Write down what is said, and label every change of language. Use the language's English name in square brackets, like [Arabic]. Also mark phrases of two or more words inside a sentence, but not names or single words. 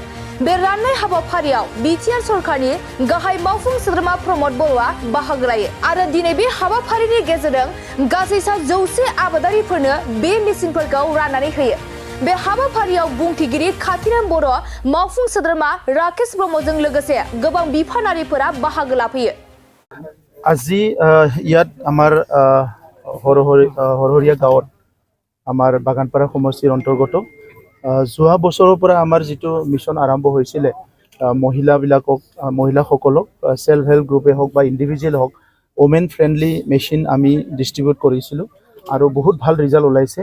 [Bodo] बे राननाय हाबाफारियाव Btr सरकारनि गाहाय मावफुं सोद्रोमा प्रमद बर'आ बाहागो लायो आरो दिनै बे हाबाफारिनि गेजेरजों गासै 100 आबादारिफोरनो बे मेसिनफोरखौ राननानै होयो। बे हाबाफारियाव बुंथिगिरि खाथिराम बर' मावफुं सोद्रोमा राकेश ब्रह्मजों लोगोसे गोबां बिफानारिफोरा बाहागो लाफैयो। [Assamese] আজি ইয়াত আমাৰ হৰহৰীয়া গাঁৱত আমাৰ বাগানপাৰা সমষ্টিৰ অন্তৰ্গত যোৱা বছৰৰ পৰা আমাৰ যিটো মিছন আৰম্ভ হৈছিলে মহিলাসকলক [English] self help group [Assamese] হওক বা ইণ্ডিভিজুৱেল হওক [English] women friendly machine [Assamese] আমি ডিষ্ট্ৰিবিউট কৰিছিলোঁ আৰু বহুত ভাল ৰিজাল্ট ওলাইছে।